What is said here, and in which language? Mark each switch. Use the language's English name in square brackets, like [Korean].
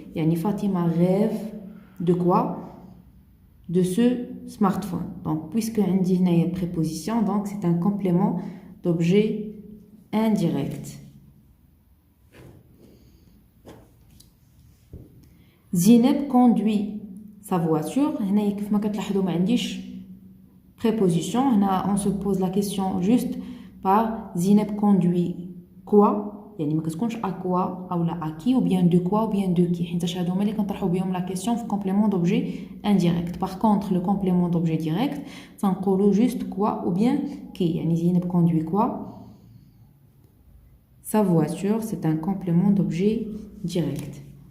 [French] Yani Fatima rêve de quoi? De ce smartphone. Donc, puisque on dit une préposition, donc c'est un complément d'objet indirect. Zineb conduit sa voiture. [Arabic] هنا كيف ما كتلاحظوا ما عنديش préposition. [French] هنا on se pose la question juste par Zineb conduit quoi? [Arabic] يعني ما كتكونش [French] à quoi ou à qui ou bien de quoi ou bien de qui. [Arabic] حيتاش هادو هما اللي كنطرحوا بهم [French] la question [Arabic] في complément d'objet indirect. [French] Par contre le complément d'objet direct [Arabic] تنقولوا [French] juste quoi ou bien qui. يعني Zineb conduit quoi? Sa voiture, c'est un complément d'objet direct.